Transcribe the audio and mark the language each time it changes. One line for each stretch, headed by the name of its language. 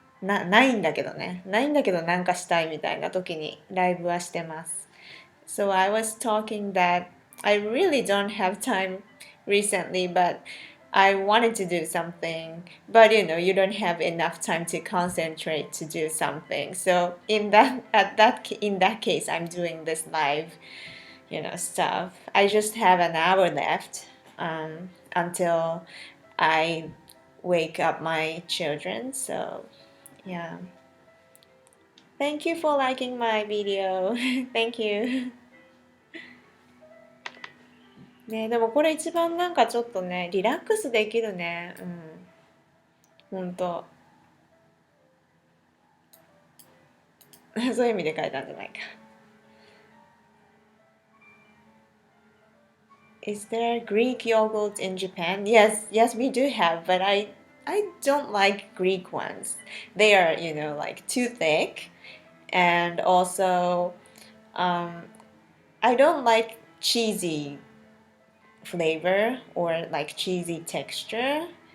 Japanese: ないんだけどね。ないんだけどなんかしたいみたいな時にライブはしてます。
English: So I was talking that I really don't have time recently, but I wanted to do something, but you don't have enough time to concentrate to do something. So in that case, I'm doing this live, stuff. I just have an hour left until I wake up my children. So yeah. Thank you for liking my video. Thank you.
Japanese: ね、でもこれ一番なんかちょっとね、リラックスできるね。うん。ほんと。そういう意味で書いたんじゃないか。
English: Is there Greek yogurt in Japan? Yes, yes, we do have, but I don't like Greek ones. They are, like too thick, and also um, I don't like cheesy flavor or like cheesy texture.